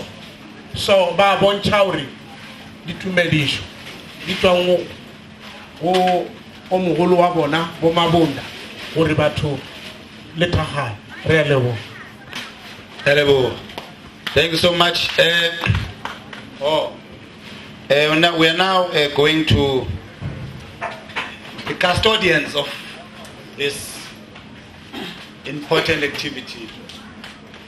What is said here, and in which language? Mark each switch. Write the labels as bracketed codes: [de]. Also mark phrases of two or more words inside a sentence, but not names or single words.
[nso] So ba bontšha gore ditumedišo di tswang go o mogolo wa bona Bo Mabunda gore batho le thagane. Re a leboga. [en] Hello. Thank you so much. We are now going to the custodians of this important activity.